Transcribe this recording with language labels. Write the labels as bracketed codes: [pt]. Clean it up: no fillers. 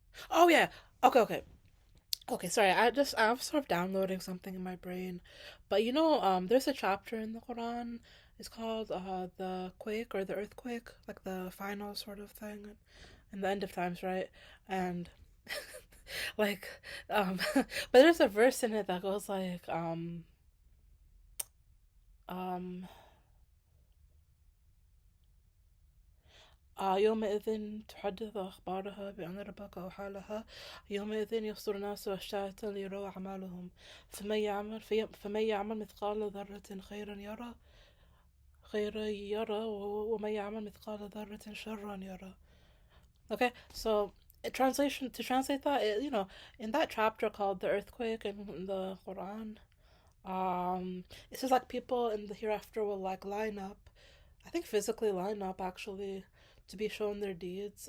[en] Oh yeah. Okay. Okay, sorry. I'm sort of downloading something in my brain, but there's a chapter in the Quran. It's called the quake or the earthquake, like the final sort of thing, and the end of times, right? And like, but there's a verse in it that goes like, um, [ar] يومئذ تحدث أخبارها بأن ربك أوحى لها يومئذ يصدر الناس أشتاتا ليروا أعمالهم فمن يعمل مثقال ذرة خيرا يرى ومن يعمل مثقال ذرة شرا يرى. [en] Okay, so to translate that, in that chapter called the earthquake in the Quran, it says like people in the hereafter will like line up, I think physically line up actually to be shown their deeds.